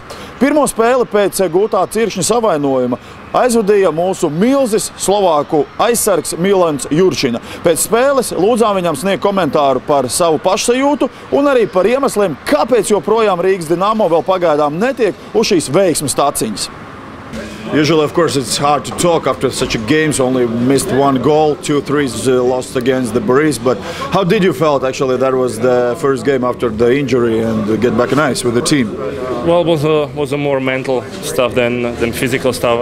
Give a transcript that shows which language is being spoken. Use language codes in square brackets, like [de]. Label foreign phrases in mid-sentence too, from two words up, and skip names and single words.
[lv] Pirmo spēli pēc gūtā cirkšņa savainojuma aizvadīja mūsu milzis slovāku aizsargs Milans Jurčina. Pēc spēles lūdzām viņam sniegt komentāru par savu pašsajūtu un arī par iemesliem, kāpēc joprojām Rīgas Dinamo vēl pagaidām netiek uz šīs veiksmes taciņas. [en] Usually, of course, it's hard to talk after such a games. Only missed 1 goal, 2 threes lost against the Baris. But how did you felt? Actually, that was the first game after the injury and get back on ice with the team. Well, it was a more mental stuff than physical stuff.